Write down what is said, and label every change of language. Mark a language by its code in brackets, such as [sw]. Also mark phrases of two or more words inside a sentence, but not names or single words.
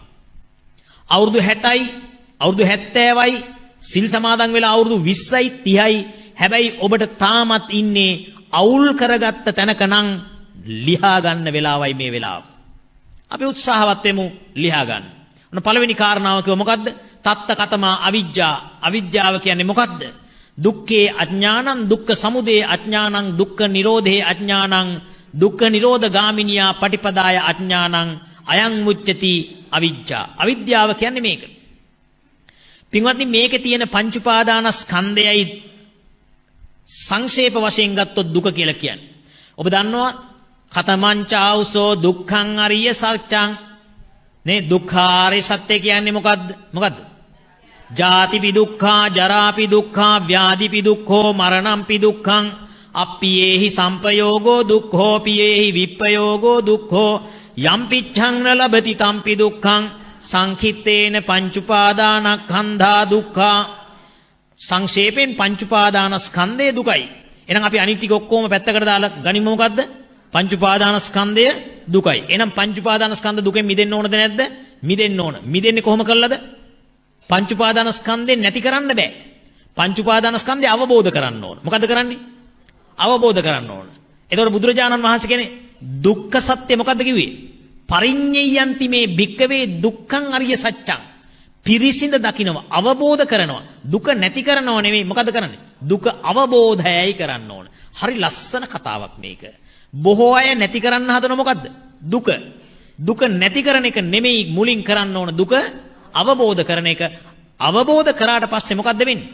[si] අවුරුදු 60යි, අවුරුදු 70යි, සිල් සමාදන් වෙලා අවුරුදු 20යි 30යි. හැබැයි ඔබට තාමත් ඉන්නේ අවුල් කරගත්ත තැනක නම් ලියා ගන්න වෙලාවයි මේ වෙලාව. අපි උත්සාහවත් වෙමු ලියා ගන්න. ඔන්න පළවෙනි කාරණාව කිව්ව මොකද්ද? [pi] තත්ත කතමා අවිජ්ජා. [si] අවිජ්ජාව කියන්නේ මොකද්ද? [pi] දුක්ඛේ අඥානං, දුක්ඛ සමුදය අඥානං, දුක්ඛ නිරෝධේ අඥානං, දුක්ඛ නිරෝධ ගාමිනියා පටිපදාය අඥානං, අයං මුච්චති අවිජ්ජා. [si] අවිද්‍යාව කියන්නේ මේක. පින්වත්නි, මේකේ තියෙන පංච උපාදානස්කන්ධයයි සංක්ෂේප වශයෙන් ගත්තොත් දුක කියලා කියන්නේ. ඔබ දන්නවා [pi] කතමංචාවසෝ දුක්ඛං අරිය සත්‍යං. [si] නේ, දුක්ඛාරය සත්‍ය කියන්නේ මොකද්ද? මොකද්ද? [pi] ජාතිපි දුක්ඛා, ජරාපි දුක්ඛා, ව්‍යාධිපි දුක්ඛෝ, මරණම්පි දුක්ඛං, අප්පියේහි සම්පයෝගෝ දුක්ඛෝ, පියේහි විප්පයෝගෝ දුක්ඛෝ, යම්පිච්ඡං න ලබති තම්පි දුක්ඛං, සංඛිත්තේන පංච උපාදානස්කන්ධා දුක්ඛා. [si] සංක්ෂේපෙන් පංච උපාදානස්කන්ධය දුකයි. එහෙනම් අපි අනිත් ටික ඔක්කොම පැත්තකට දාලා ගනිමු. මොකද්ද? පංච උපාදානස්කන්ධය දුකයි. එහෙනම් පංච උපාදානස්කන්ධ දුකෙන් මිදෙන්න ඕනද නැද්ද? මිදෙන්න ඕන. මිදෙන්නේ කොහොම කළාද? පංච උපාදානස්කන්ධේ නැති කරන්න බෑ. පංච උපාදානස්කන්ධය අවබෝධ කරන්න ඕන. මොකද කරන්නේ? අවබෝධ කරන්න ඕන. එතකොට බුදුරජාණන් වහන්සේ කියන්නේ දුක්ඛ සත්‍ය මොකද්ද කිව්වේ? [pi] පරිඤ්ඤයන්ති මේ භික්කවේ දුක්ඛං අරිය සත්‍යං. [si] පිරිසිඳ දකින්නවා, අවබෝධ කරනවා. දුක නැති කරනව නෙමෙයි. මොකද කරන්නේ? දුක අවබෝධයයි කරන්න ඕන. හරි ලස්සන කතාවක් මේක. බොහෝ අය නැති කරන්න හදන මොකද්ද? දුක. දුක නැති කරන එක නෙමෙයි මුලින් කරන්න ඕන. දුක අවබෝධ කරන එක. අවබෝධ කරාට පස්සේ මොකද්ද වෙන්නේ?